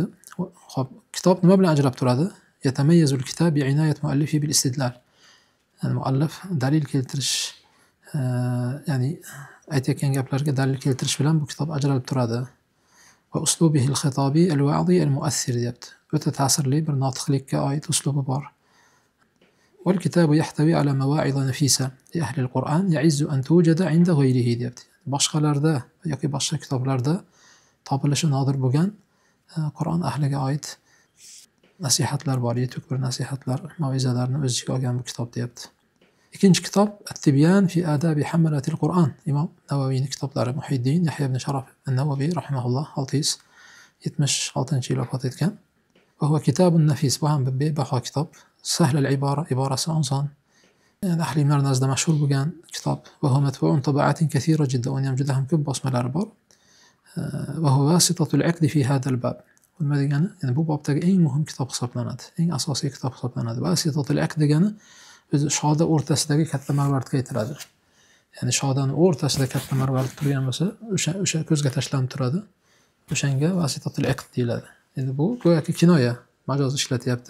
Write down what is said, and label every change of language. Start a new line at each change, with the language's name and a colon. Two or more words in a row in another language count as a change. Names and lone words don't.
Uzbek: Xo'p, kitob nima bilan ajrab turadi?
Arabic: يتميز الكتاب بعناية مؤلفه بالاستدلال.
Uzbek: Yani muallif dalil keltirish, ya'ni aytayotgan gaplarga dalil keltirish bilan bu kitob ajralib turadi.
Arabic: وأسلوبه الخطابي الوعظي المؤثر deyapti.
Uzbek: O'ta ta'sirli bir notiqlikka oid uslubi bor.
Arabic: والكتاب يحتوي على مواعظ نفيسة لأهل القرآن يعز أن توجد عند غيره deyapti.
Uzbek: Boshqalarda yoki boshqa kitoblarda topilishi nodir bo'lgan Qur'on ahliga oid nasihatlar bor, yetuk bir nasihatlar, mav'izalarni o'z ichiga olgan bu kitob deyapti. Ikkinchi kitob At-Tibyan fi adabi hamalatil Qur'on. Imom Navaviyning kitoblari. Muhiddin Yahya ibn Sharaf an-Navaviy rahimahulloh 676-yil vafot etgan.
Arabic: وهو كتاب نفيس.
Uzbek: Bu ham bebaho kitob.
Arabic: سهل العبارة,
Uzbek: iborasi oson. Yani ahli ilmlar nazdida mashhur bo'lgan kitob.
Arabic: وهو مطبوع طبعات كثيرة جدا.
Uzbek: Uni ham juda ham ko'p bosmalari bor.
Arabic: وهو واسطة العقد في هذا الباب.
Uzbek: Nima degani? Ya'ni bu bobdagi eng muhim kitob hisoblanadi. Eng asosiy kitob hisoblanadi.
Arabic: واسطة العقد
Uzbek: degani o'zi shoda o'rtasidagi katta marvaridga aytiladi. Ya'ni shodani o'rtasida katta marvarid turgan bo'lsa, o'sha ko'zga tashlanib turadi. O'shanga
Arabic: واسطة العقد
Uzbek: deyiladi. Endi bu go'yoki kinoya, majoz ishlatyapti.